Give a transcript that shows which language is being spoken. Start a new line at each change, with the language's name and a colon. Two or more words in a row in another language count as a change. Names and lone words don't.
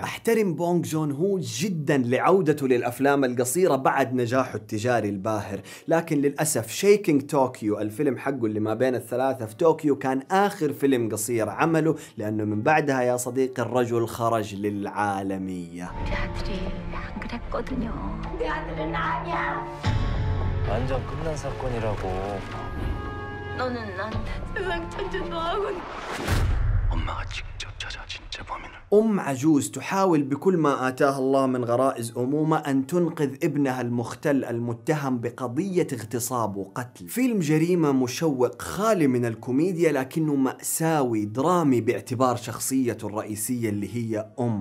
Arabic: أحترم بونغ جون هو جدا لعودته للأفلام القصيرة بعد نجاحه التجاري الباهر، لكن للأسف شيكينج طوكيو الفيلم حقه اللي ما بين ال3 في طوكيو كان آخر فيلم قصير عمله، لأنه من بعدها يا صديقي الرجل خرج للعالمية.
Korean: 완전 끝난 사건이라고. 너는 나한테 세상 천재 너하고 엄마가 직접 저자지.
Arabic: أم عجوز تحاول بكل ما آتاها الله من غرائز أمومة أن تنقذ ابنها المختل المتهم بقضية اغتصاب وقتل. فيلم جريمة مشوق خالي من الكوميديا لكنه مأساوي درامي باعتبار شخصيته الرئيسية اللي هي أم.